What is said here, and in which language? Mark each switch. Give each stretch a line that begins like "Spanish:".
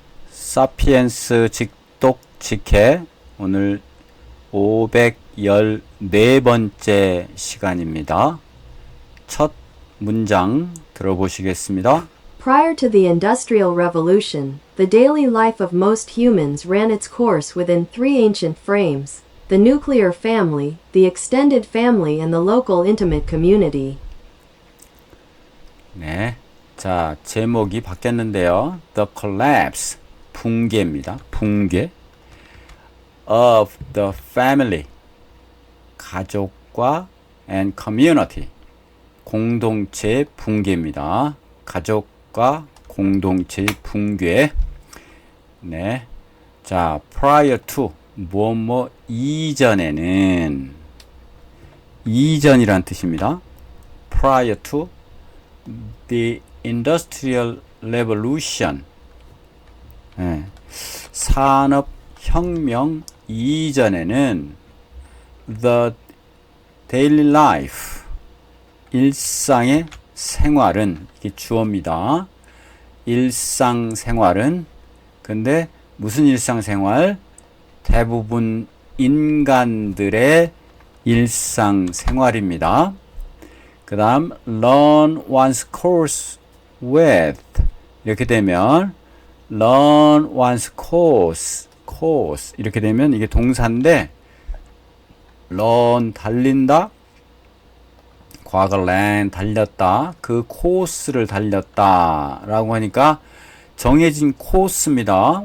Korean: 사피엔스 직독 직해 오늘 514번째 시간입니다. 첫 문장 들어보시겠습니다.
English: Prior to the Industrial Revolution, the daily life of most humans ran its course within three ancient frames: the nuclear family, the extended family, and the local intimate community.
Korean: 네, 자 제목이 바뀌었는데요.
English: The collapse,
Korean: 붕괴입니다. 붕괴
English: of the family,
Korean: 가족과
English: and community,
Korean: 공동체의 붕괴입니다. 가족과 공동체의 붕괴. 네, 자 prior to 뭐뭐 이전에는, 이전이란 뜻입니다.
English: prior to the Industrial Revolution,
Korean: 네, 산업혁명 이전에는
English: the daily life,
Korean: 일상의 생활은, 이게 주어입니다. 일상생활은, 근데 무슨 일상생활? 대부분 인간들의 일상생활입니다. 그 다음
English: run one's course
Korean: with, 이렇게 되면 run one's course 이렇게 되면 이게 동사인데, run 달린다, 과거 ran 달렸다, 그 코스를 달렸다 라고 하니까 정해진 코스입니다.